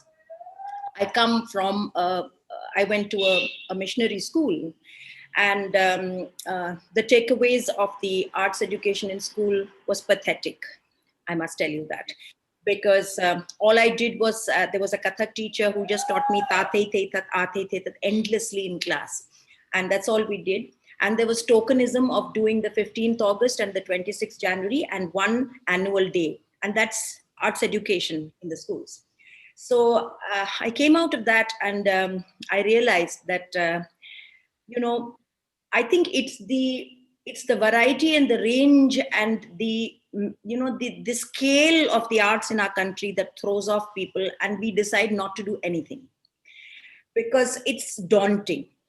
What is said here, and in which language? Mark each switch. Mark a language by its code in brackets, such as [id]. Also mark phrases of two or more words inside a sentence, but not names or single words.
[en] I come from, I went to a missionary school, And the takeaways of the arts education in school was pathetic. I must tell you that. Because all I did was, there was a Kathak teacher who just taught me tate te tat ate te tat endlessly in class. And that's all we did. And there was tokenism of doing the 15th August and the 26th January and one annual day. And that's arts education in the schools. So I came out of that, and I realized that, you know, I think it's the variety and the range and the scale of the arts in our country that throws off people, and we decide not to do anything because it's daunting.